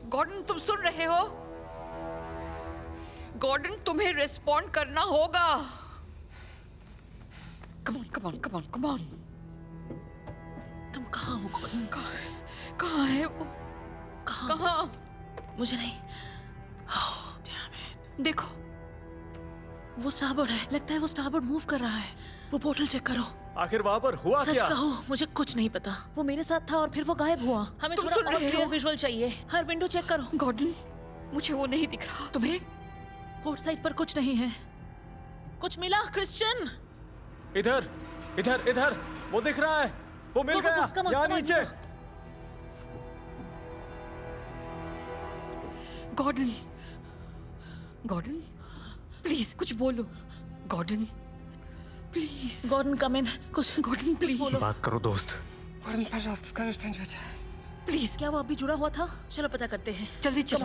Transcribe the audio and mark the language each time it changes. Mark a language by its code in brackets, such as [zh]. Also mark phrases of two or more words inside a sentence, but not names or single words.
[hi] गॉर्डन तुम सुन रहे हो? गॉर्डन तुम्हें रिस्पॉन्ड करना होगा। [en] come on come on come on come on. [hi] तुम कहाँ हो गॉर्डन? कहाँ है वो? कहाँ? मुझे नहीं। [en] Oh, damn it. [hi] देखो वो स्टारबोर्ड है। लगता है वो स्टारबोर्ड मूव कर रहा है। वो पोर्टल चेक करो। आखिर वहाँ पर हुआ सच क्या? कहो, मुझे कुछ नहीं पता। वो मेरे साथ था और फिर वो गायब हुआ। हमें तुम थोड़ा सुन और रहे क्लियर हो? विजुअल चाहिए। हर विंडो चेक करो। गॉर्डन मुझे वो नहीं दिख रहा। तुम्हें? पोर्ट साइड पर कुछ नहीं है। कुछ मिला क्रिश्चियन? इधर इधर इधर, वो दिख रहा है। वो मिल गया। यहाँ नीचे। गॉर्डन गॉर्डन प्लीज कुछ बोलो। गॉर्डन प्लीज। गॉर्डन [en] come in. [hi] कुछ गॉर्डन प्लीज बोलो। बात करो दोस्त। [ru] Gordon, пожалуйста, скажи что-нибудь. [hi] प्लीज। क्या वो अभी जुड़ा हुआ था? चलो पता करते हैं। जल्दी चलो।